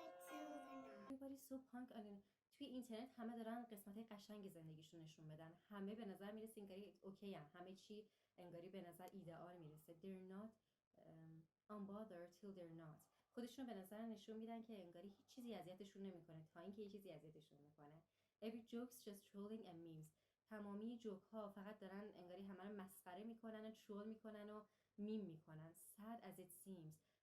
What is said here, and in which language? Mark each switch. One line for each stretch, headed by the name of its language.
English: Everybody so punk
Persian: توی اینترنت همه دارن قسمت‌های قشنگ زندگیشون نشون بدن، همه به نظر میرسه انگاری اوکی ان، همه چی انگاری به نظر ایدئال میرسه.
English: They're not unbothered till they're not.
Persian: خودشون به نظر نشون میدن که انگاری هیچ چیزی اذیتشون نمیکنه تا اینکه یه چیزی اذیتشون میکنه.
English: Every joke's just trolling and memes.
Persian: تمامی جوک ها فقط دارن انگاری همه رو مسخره میکنن و ترول میکنن و میم میکنن.
English: Sad as it seems.